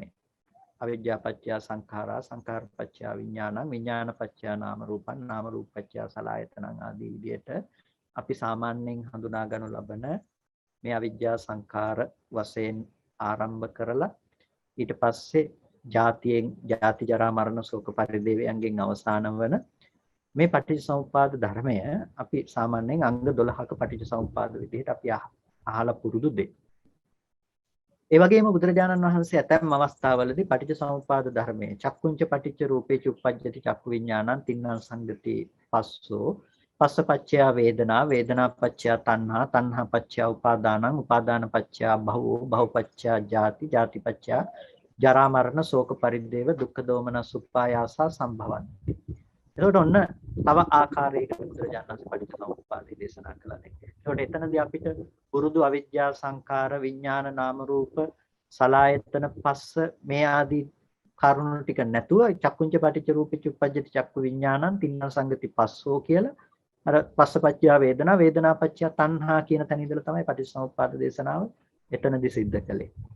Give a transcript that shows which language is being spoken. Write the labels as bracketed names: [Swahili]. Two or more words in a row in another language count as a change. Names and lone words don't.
[Pali] අවිජ්ජා පත්‍ය සංඛාරා සංඛාර පත්‍ය විඥානං විඥාන පත්‍ය නාම රූපං නාම රූප පත්‍ය සලආයතනං [Sinhala] ආදී විදිහට අපි සාමාන්‍යයෙන් හඳුනා ගනු ලබන මේ අවිජ්ජා සංඛාර වශයෙන් ආරම්භ කරලා ඊට පස්සේ ජාති ජරා මරණ ශෝක පරිදේවයන්ගෙන් අවසාන වන මේ පටිච්චසමුප්පාද ධර්මය අපි සාමාන්‍යයෙන් අංග 12ක පටිච්චසමුප්පාද විදිහට අපි අහලා පුරුදු දෙයක්. ඒ වගේම බුදුරජාණන් වහන්සේ ඇතැම් අවස්ථාවලදී පටිච්චසමුප්පාද ධර්මයේ [Pali] චක්කුංච පටිච්ච රූපේ චුප්පජ්ජති චක්කු විඥානං තින්නම් සංගති පස්සෝ පස්සපච්චය වේදනා වේදනා පච්චය තණ්හා තණ්හා පච්චය උපාදානං උපාදාන පච්චය භවෝ භවපච්චය ජාති ජාති පච්චය ජරා මරණ ශෝක පරිදේව දුක්ඛ දෝමනස් උප්පායාසා සම්භවಂತಿ. [Sinhala] එතකොට ඔන්න තව ආකාරයකට බුදුරජාණන් වහන්සේ පටිච්චසමුප්පාදය දේශනා කළා නේ. එතකොට එතනදී අපිට පුරුදු අවිජ්ජා සංඛාර විඥාන නාම රූප සලආයතන පස්ස මේ ආදී කරුණු ටික නැතුව [Pali] චක්කුංච පටිච්ච රූපේ චුප්පජ්ජති චක්කු විඥානං තින්න සංගති පස්සෝ [Sinhala] කියලා අර [Pali] පස්සපච්චය වේදනා වේදනාපච්චය තණ්හා [Sinhala] කියන තැන ඉඳලා තමයි පටිච්චසමුප්පාද දේශනාව එතනදී සිද්ධ කළේ.